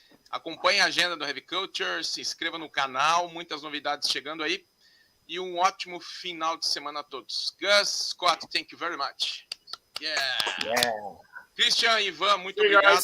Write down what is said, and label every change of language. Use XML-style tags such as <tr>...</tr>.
<pt>Acompanhe a agenda do Heavy Culture, se inscreva no canal, muitas novidades chegando aí. E um ótimo final de semana a todos.</pt> <en>Gus, Scott, thank you very much.</en> <pt>Yeah. Christian, Ivan, muito obrigado.</pt>